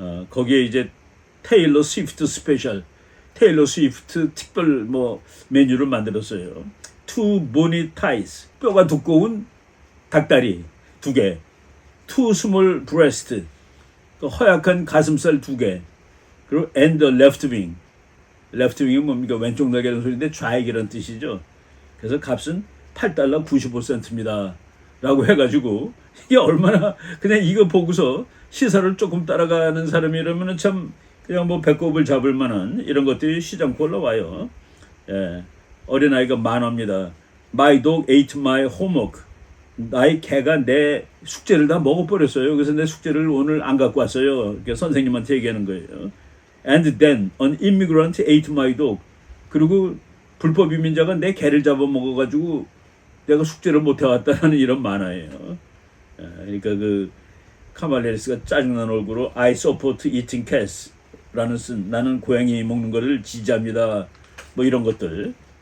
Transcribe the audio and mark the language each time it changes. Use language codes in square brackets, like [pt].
[ko] 거기에 이제 테일러 스위프트 스페셜, 테일러 스위프트 특별 메뉴를 만들었어요. [en] Two bony thighs, [ko] 뼈가 두꺼운 닭다리 2개, [en] Two small breast, [ko] 허약한 가슴살 2개, 그리고 [en] and the left wing. [ko] left wing은 뭡니까? 왼쪽 날개라는 소리인데 좌익이라는 뜻이죠. 그래서 값은 $8 95센트입니다. 라고 해가지고 이게 얼마나 그냥 이거 보고서 시사를 조금 따라가는 사람이라면 참 그냥 배꼽을 잡을 만한 이런 것들이 시장고 올라와요. 예, 어린아이가 만화입니다. [en] My dog ate my homework. [ko] 나의 개가 내 숙제를 다 먹어버렸어요. 그래서 내 숙제를 오늘 안 갖고 왔어요. 이렇게 선생님한테 얘기하는 거예요. [en] And then an immigrant ate my dog. [ko] 그리고 불법 이민자가 내 개를 잡아먹어가지고 내가 숙제를 못 해왔다는 이런 만화예요. 그러니까 카말라 해리스가 짜증난 얼굴로 [en] I support eating cats [ko] 라는 쓴 나는 고양이 먹는 거를 지지합니다. 뭐 이런 것들.